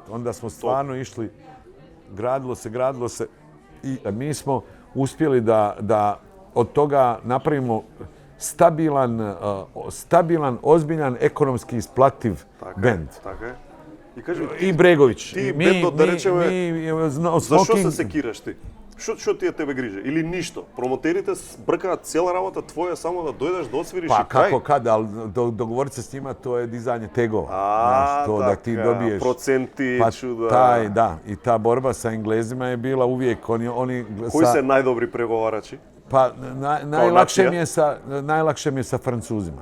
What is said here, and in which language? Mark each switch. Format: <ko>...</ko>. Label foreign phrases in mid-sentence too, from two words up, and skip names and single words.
<hr>Onda smo stvarno išli, gradilo se i mi smo uspjeli da od toga napravimo stabilan, ozbiljan, ekonomski isplativ bend. I Bregović.</hr> <mk>Ти бендот, да речеме, зашо се секираш ти? Што ти е тебе грижа? Или ништо? Промотерите бркаат цела работа твоја само да дојдеш да освириш и крај?</mk> <hr>Pa kako kada, ali dogovoriti se s njima, to je dizanje tegova. To da ti dobiješ. Procenti, čuda. Da, i ta borba sa Englezima je bila uvijek.</hr> <mk>Који се најдобри преговарачи?</mk> <hr>Pa najlakše mi je sa Francuzima.</hr>